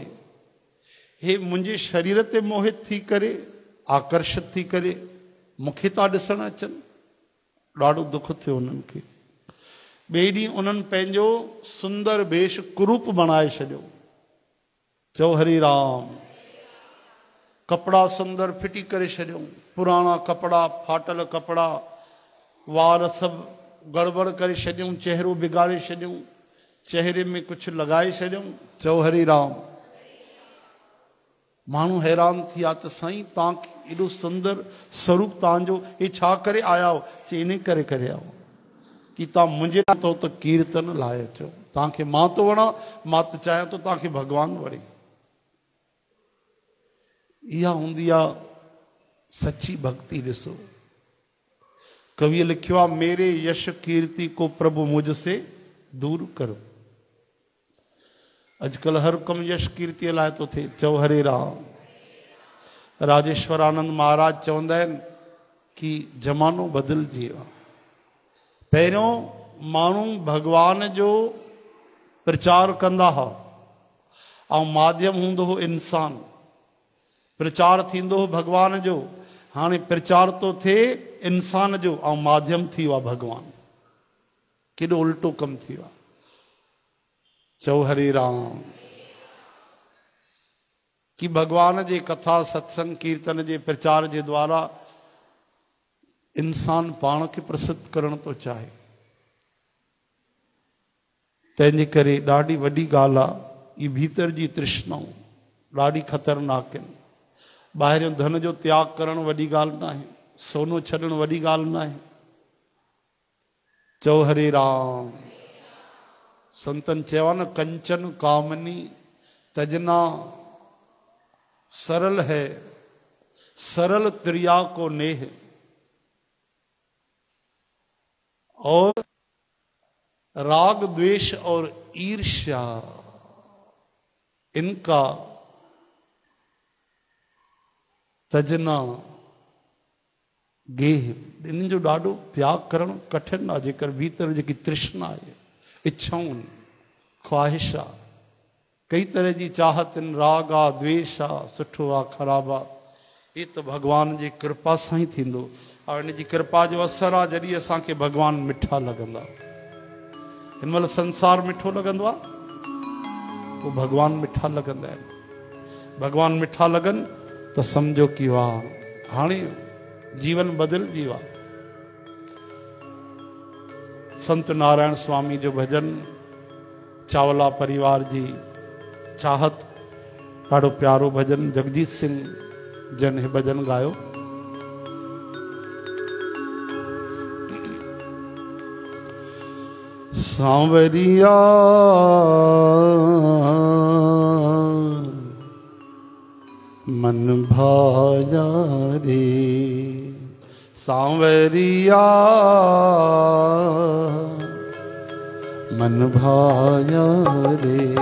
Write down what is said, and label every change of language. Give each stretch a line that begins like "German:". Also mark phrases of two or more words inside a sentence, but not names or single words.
Sindhi: हे मुंहिंजे शरीर ते मोहित थी करे, आकर्षित थी करे मूंखे था ॾिसण अचनि। ॾाढो दुख थियो उन्हनि खे। ॿिए ॾींहुं उन्हनि पंहिंजो सुंदर वेश कुरूप बणाए छॾियो। चओ हरे राम। कपिड़ा सुंदर फिटी करे छॾियूं, पुराणा कपिड़ा, फाटल कपिड़ा, वार सभु गड़बड़ करे छॾियूं, चेहरो बिगाड़े छॾियूं, चेहरे में कुझु लॻाए छॾियूं। चओ हरे राम। माण्हू हैरान थी विया त साईं तव्हां एॾो सुंदर स्वरूप तव्हांजो, हे छा करे आया हो? चई इन करे करे आयो कि तव्हां मुंहिंजे लाइ तो त कीर्तन लाइ अचो, तव्हांखे मां थो वणां, मां त चाहियां थो तव्हांखे भॻवानु वणे। इहा हूंदी आहे सची भक्ति। ॾिसो कविअ लिखियो आहे,
Hindi: मेरे यश कीर्ति को प्रभु मुझसे दूर करो।
Sindhi: अॼुकल्ह हर कमु यश कीर्तीअ लाइ थो थिए। चओ हरे राम। राजेश्वर आनंद महाराज चवंदा आहिनि कि ज़मानो बदिलजी वियो आहे। पहिरियों माण्हू भॻवान जो प्रचार कंदा हुआ ऐं माध्यम हूंदो हो इंसान, प्रचार थींदो हो भॻवान जो। हाणे प्रचार थो थिए इंसान जो ऐं माध्यम थी वियो आहे भॻवान। केॾो उल्टो कमु थी वियो आहे। चओ हरे राम। कि भगवान जे कथा सत्संग कीर्तन जे प्रचार जे द्वारा इंसान पाण खे प्रसिद्ध करण थो चाहे। तंहिंजे करे ॾाढी वॾी ॻाल्हि आहे। ई भीतर जी तृष्णाऊं ॾाढी ख़तरनाक आहिनि। ॿाहिरियों धन जो त्याग करणु वॾी ॻाल्हि न आहे, सोनो छॾणु वॾी ॻाल्हि न आहे। चओ हरे राम। संतन चयो न,
Hindi: कंचन कामनी तजना सरल है, सरल त्रिया को नेह। और राग द्वेष और ईर्ष्या इनका तजना गेह।
Sindhi: इन जो ॾाढो त्याग करणु कठिन आहे। जेकर भीतर जेकी तृष्णा आहे, इच्छाऊं, ख्वाहिश आहे, कई तरह जी चाहत आहिनि, राग आहे, द्वेष आहे, सुठो आहे, ख़राबु आहे, ये त भॻवान जी कृपा सां ई थींदो। और इन जी कृपा जो असर आहे जॾहिं असांखे भॻवान मिठा लॻंदा। हिन महिल संसार मिठो लॻंदो आहे, पोइ भॻवान मिठा लॻंदा आहिनि। भॻवान मिठा लॻनि त सम्झो कि वाह, हाणे जीवन बदिलजी वियो आहे। संत नारायण स्वामी जो भजन, चावला परिवार जी चाहत, ॾाढो प्यारो भजन, जगजीत सिंह जन हे भजन गायो।
Hindi: सांवरिया मन भाया रे, सांवरिया मन भाया रे,